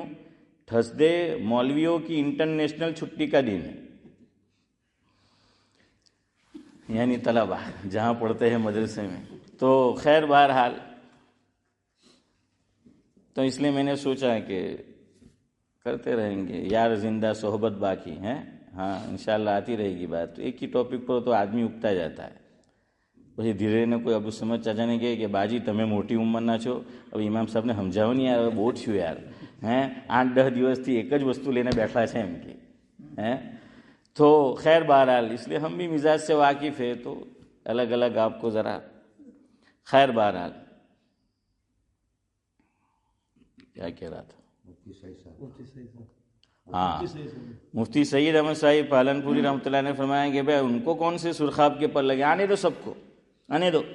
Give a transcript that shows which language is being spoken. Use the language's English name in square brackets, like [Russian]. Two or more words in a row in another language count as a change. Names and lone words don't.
[Urdu] تھرسڈے مولویوں کی انٹرنیشنل چھٹی کا دن ہے، یعنی طلبہ جہاں پڑھتے ہیں مدرسے میں۔ تو خیر بہرحال، تو اس لیے میں نے سوچا کہ کرتے رہیں گے، یار زندہ صحبت باقی ہیں۔ ہاں انشاءاللہ آتی رہے گی بات۔ تو ایک ہی ٹاپک پر تو آدمی اگتا جاتا ہے۔ [Gujarati] પછી ધીરે ને કોઈ અબુ સમજ ચાચાને કહે કે બાજી તમે મોટી ઉંમરના છો, હવે ઇમામ સાહેબને સમજાવો નહીં યાર, હવે બહુ થયું યાર, હે 8-10 દિવસથી એક જ વસ્તુ લઈને બેઠા છે એમ કે હે। [Urdu] تو خیر بہرحال اس لیے ہم بھی مزاج سے واقف ہے، تو الگ الگ آپ کو ذرا خیر بہرحال کیا کہہ رہا تھا؟ ہاں، مفتی سعید احمد صاحب پالنپوری رحمۃ اللہ نے فرمایا کہ بھائی ان کو کون سے سرخاب کے پر لگے، آنے دو سب کو، آنے دو۔